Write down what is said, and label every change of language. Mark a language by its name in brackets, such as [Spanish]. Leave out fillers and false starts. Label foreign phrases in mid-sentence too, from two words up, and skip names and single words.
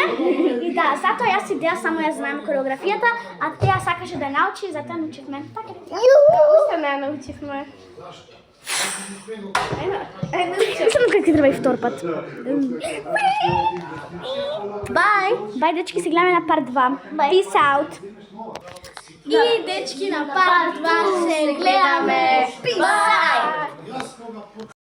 [Macedonian] И да, затоа јас идеја само ја знаем кореографијата, а теа сакаше да научи, затоа научивме. Така е. Уште не научивме. Мислам как ти треба и втор пат. Бај! Бај, дечки, се гледаме на парт 2. [English] Peace out! [Macedonian] И дечки, на парт 2 се гледаме. [English] Peace out!